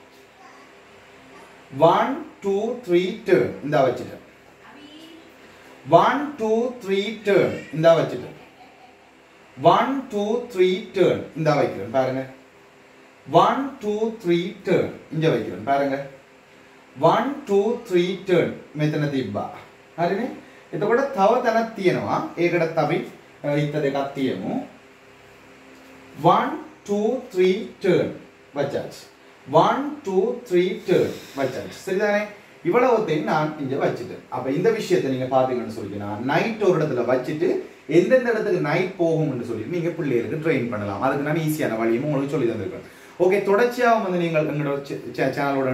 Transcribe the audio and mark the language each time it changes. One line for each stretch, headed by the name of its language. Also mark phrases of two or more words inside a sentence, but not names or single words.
Tamil: 1 2 3 டர்ன் இந்த வச்சுட்டு, 1 2 3 டர்ன் இந்த வச்சுட்டு, 1 2 3 டர்ன் இந்த வைக்கிறேன். பாருங்க, 1 2 3 டர்ன் இங்க வைக்கிறேன்.
Sinhala: பாருங்க, 1 2 3 टर्न මෙතන තිබ්බා. හරිනේ? එතකොට තව තැනක් තියෙනවා. ඒකට අපි හිත දෙකක් තියමු.
Tamil: 1 2 3 टर्न வச்சாச்சு. 1 2 3 टर्न வச்சாச்சு. சரிதானே? இவ்வளவுத்தையும் நான் இங்க வச்சிட்டேன். அப்ப இந்த விஷயத்தை நீங்க பாத்தீங்கன்னு சொல்லினா நைட் ஒரு இடத்துல வச்சிட்டு எந்தெந்த இடத்துக்கு நைட் போகும்னு சொல்லி நீங்க பிள்ளைகளுக்கு ட்ரெயின் பண்ணலாம். அதுக்கு நான் ஈஸியான வழியும் உங்களுக்கு சொல்லி தந்திருக்கேன். ஓகே, தொடர்ச்சியாக வந்து நீங்கள் எங்களோட சேனலோட இணைஞ்சிருங்க.